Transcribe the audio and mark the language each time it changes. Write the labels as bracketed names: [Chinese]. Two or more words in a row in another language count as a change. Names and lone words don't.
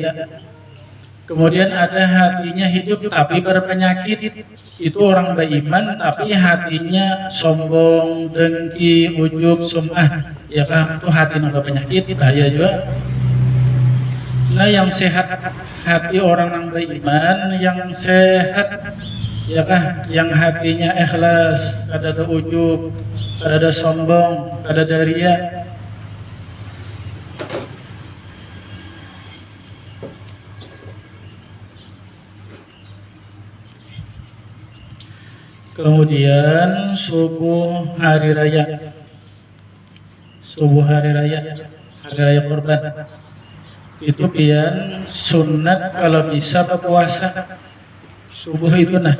[Indonesian] Kemudian ada hatinya hidup tapi berpenyakit, itu orang beriman tapi hatinya sombong, dengki, ujub, sum'ah. Ya kan? Itu hati yang berpenyakit, bahaya juga. Nah, yang sehat hati orang yang beriman, yang sehat, ya kan, yang hatinya ikhlas, [Banjar] kada ada ujub, kada ada sombong, kada ada riya. Kemudian subuh hari raya, subuh hari raya kurban, itu pian sunat kalau bisa berpuasa subuh itu nah.